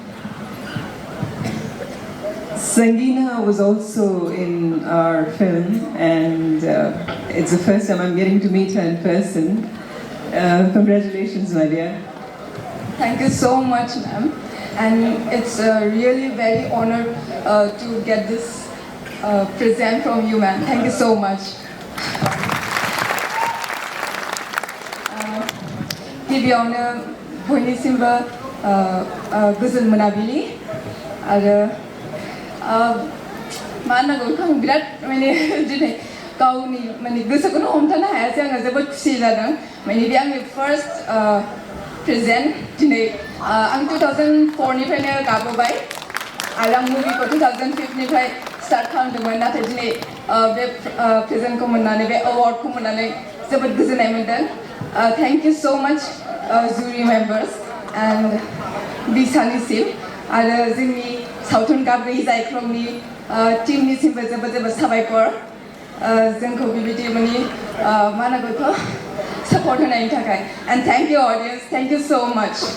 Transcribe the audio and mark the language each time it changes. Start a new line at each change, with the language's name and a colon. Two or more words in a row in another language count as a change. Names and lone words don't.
English: Sangeena was also in our film, and it's the first time I'm getting to meet her in person. Congratulations, my dear. Thank you so much, ma'am. And it's really very honored to get this present from you, ma'am. Thank you so much.
Bodo: गिबियावनो बयनिसिमबो गोजोन मोनाबिलि आरो मा होननांगौ बेखौ आं बिराद माने दिनै गावनि माने गोसोखौनो हमथानो हायासै आङो जोबोद खुसि जादों माने बे आंनि
English: first present
Bodo: दिनै आं 2004 निफ्रायनो गाबोबाय आरो आं मुभिखौ 2005 निफ्राय स्टार्ट खालामदोंमोन नाथाय दिनै बे प्रेजेन्टखौ मोननानै बे एवार्डखौ मोननानै जोबोद गोजोननाय मोन्दों
English: thank you so much jury members and
Bodo: बिसानिसिम आरो जोंनि सावथुन गाब्रै जायख्लंनि टीमनिसिमबो जोबोद जोबोद साबायखर जोंखौ बेबायदि माने मा होनो बेखौ सापर्ट होनायनि थाखाय
English: and thank you audience thank you so much